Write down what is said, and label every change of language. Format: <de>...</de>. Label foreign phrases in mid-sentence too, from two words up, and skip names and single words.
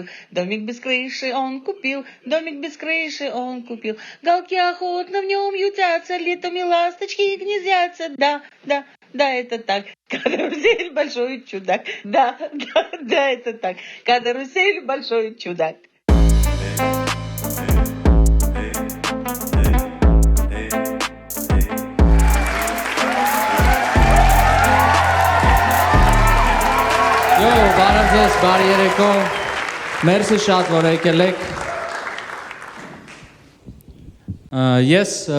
<ru>Домик без крыши он купил, домик без крыши он купил. Галки охотно в нем ютятся, летом и ласточки гнездятся. Да, да, да, это так. Карусель большой чудак. Да, да, да, это так. Карусель большой чудак.</ru> <hy>Բարև ձեզ, բարի երեկո, մերսի շատ, որ եկել եք։ Ես</hy>